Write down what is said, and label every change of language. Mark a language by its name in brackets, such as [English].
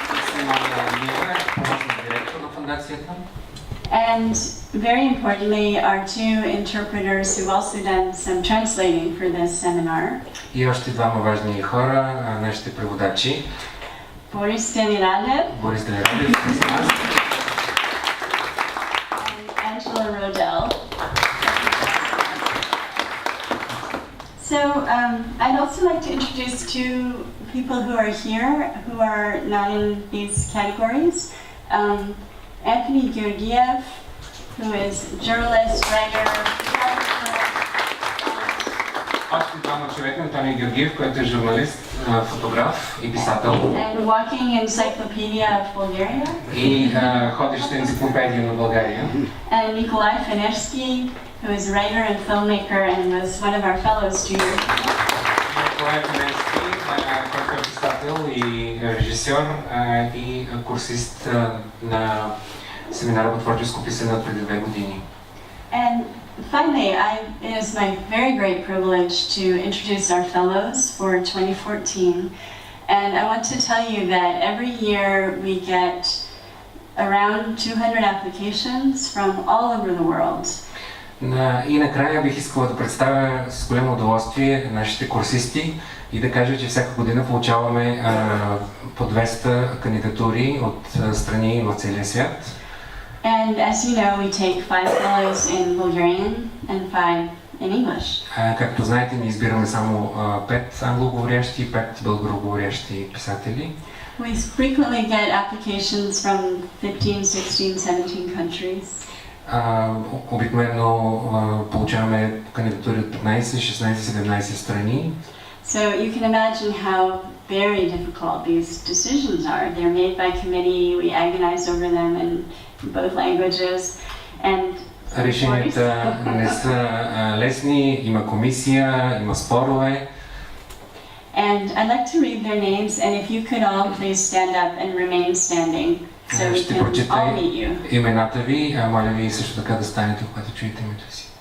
[Bulgarian] Simona Ilieva, помощник директор на фондацията. [English] And very importantly, our two interpreters who've also done some translating for this seminar. [Bulgarian] И още двама важни хора, нашите преводачи. [English] Boris Demiradov. [Bulgarian] Борис Делерадев с нас. [English] And Angela Rodell. So I'd also like to introduce two people who are here who are not in these categories. Anthony Georgiev, who is journalist, writer, photographer. [Bulgarian] Още двама човека, Антони Георгиев, който е журналист, фотограф и писател. [English] And walking encyclopedia of Bulgaria. [Bulgarian] И ходеща енциклопедия на България. [English] And Nikolai Fenerski, who is a writer and filmmaker and was one of our fellows 2 years ago. [Bulgarian] Николай Фенерски, който е писател и режисьор и курсист на семинара по творческо писане от преди 2 години. [English] And finally, it is my very great privilege to introduce our fellows for 2014. And I want to tell you that every year we get around 200 applications from all over the world. [Bulgarian] И накрая бих искала да представя с голямо удоволствие нашите курсисти и да кажа, че всяка година получаваме по 200 кандидатури от страни в целия свят. [English] And as you know, we take 5 fellows in Bulgarian and 5 in English. [Bulgarian] Както знаете, ние избираме само 5 англоговорящи и 5 българоговорящи писатели. [English] We frequently get applications from 15, 16, 17 countries. [Bulgarian] Обикновено получаваме кандидатури от 15, 16, 17 страни. [English] So you can imagine how very difficult these decisions are. They're made by committee, we agonize over them in both languages. And [Bulgarian] решенията не са лесни, има комисия, има спорове. [English] And I'd like to read their names, and if you could all please stand up and remain standing so we [Bulgarian] Ще [English] can [Bulgarian] прочета [English] all meet you. [Bulgarian] имената ви, моля ви също така да станете, когато чуете името си.